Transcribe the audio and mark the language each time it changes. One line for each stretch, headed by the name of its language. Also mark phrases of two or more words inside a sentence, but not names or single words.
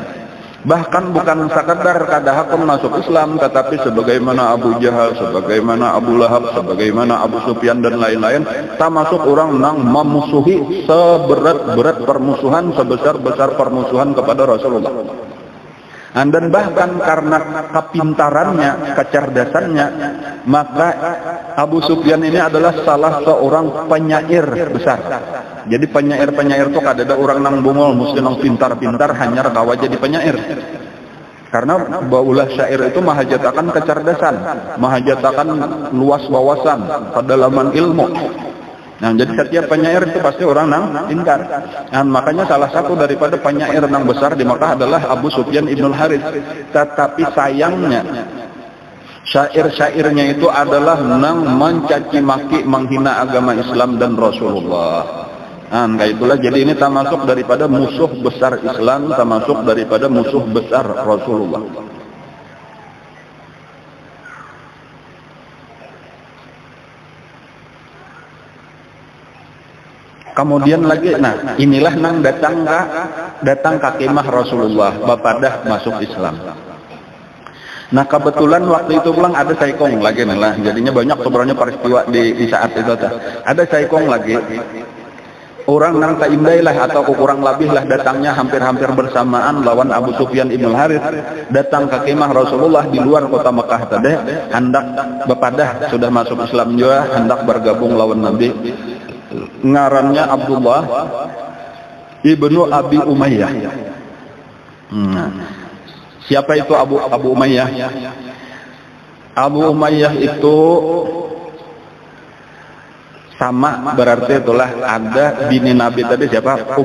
Indonesian: Bahkan bukan sekadar kadahakun masuk Islam, tetapi sebagaimana Abu Jahal, sebagaimana Abu Lahab, sebagaimana Abu Sufyan dan lain-lain, termasuk orang yang memusuhi seberat-berat permusuhan, sebesar-besar permusuhan kepada Rasulullah. Dan bahkan karena kepintarannya, kecerdasannya, maka Abu Sufyan ini adalah salah seorang penyair besar.
Banjar: Jadi penyair-penyair itu kadada orang nang bungol, mesti nang pintar-pintar, hanya kawa jadi penyair. Karena baulah syair itu mahajatakan kecerdasan, mahajatakan luas wawasan, kedalaman ilmu. Nah, jadi setiap penyair itu pasti orang nang pintar. Nah, makanya salah satu daripada penyair nang besar di Makkah adalah Abu Sufyan ibn Harits. Tetapi sayangnya syair-syairnya itu adalah nang mencaci maki, menghina agama Islam dan Rasulullah.
Indonesian: Nah, itulah jadi ini termasuk daripada musuh besar Islam, termasuk daripada musuh besar Rasulullah.
Banjar: Kemudian lagi, nah inilah nang datang ke kemah Rasulullah, bapadah masuk Islam. Nah kebetulan waktu itu pulang ada saikong lagi lah, jadinya banyak sebenarnya peristiwa di saat itu. Ada saikong lagi, orang nang taimdai lah atau kurang lebih lah datangnya hampir-hampir bersamaan lawan Abu Sufyan ibn Harits datang ke kemah Rasulullah di luar kota Mekah tadi, hendak bapadah sudah masuk Islam juga, hendak bergabung lawan Nabi. Ngarannya Abdullah ibnu Abi Umayyah.
Indonesian: Siapa itu Abu Umayyah? Abu Umayyah itu sama berarti itulah ada bini Nabi tadi siapa?